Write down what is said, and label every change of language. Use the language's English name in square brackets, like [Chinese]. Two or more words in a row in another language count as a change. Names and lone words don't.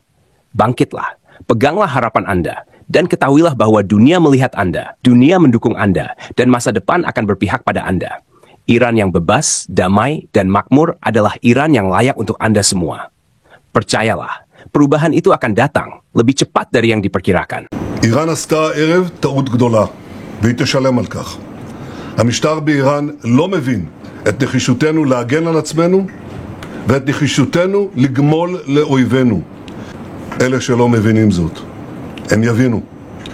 [Indonesian] Bangkitlah, peganglah harapan Anda, dan ketahuilah bahwa dunia melihat Anda, dunia mendukung Anda, dan masa depan akan berpihak pada Anda. Iran yang bebas, damai, dan makmur adalah Iran yang layak untuk Anda semua. Percayalah, perubahan itu akan datang lebih cepat dari yang diperkirakan. [Hebrew] איראן עשתה הערב טעות גדולה, והיא תשלם על כך. המשטר באיראן לא מבין את נחישותנו להגן על עצמנו ואת נחישותנו לגמול לאויבינו. אלה שלא מבינים זאת, הם יבינו.